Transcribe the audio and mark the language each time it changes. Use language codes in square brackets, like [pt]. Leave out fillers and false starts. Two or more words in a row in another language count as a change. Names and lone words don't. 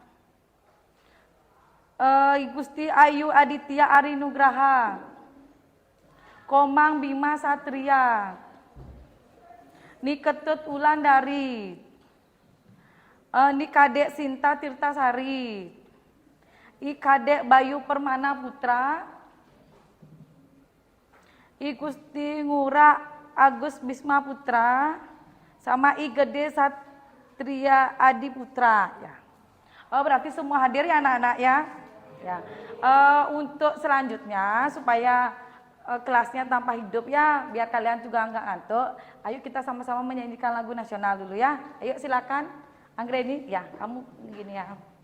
[id] Gusti Ayu Aditya Ari Nugraha, Komang Bima Satria, ni Ketut Ulandari, ni Kadek Sinta Tirtasari, I Kadek Bayu Permana Putra, I Gusti Ngura Agus Bisma Putra, sama I Gede Satria Adi Putra ya. Berarti semua hadir ya anak-anak ya. Ya. Untuk selanjutnya supaya kelasnya tanpa hidup ya, biar kalian juga nggak ngantuk. Ayo kita sama-sama menyanyikan lagu nasional dulu ya. Ayo silakan, Anggreni. Ya, kamu gini ya.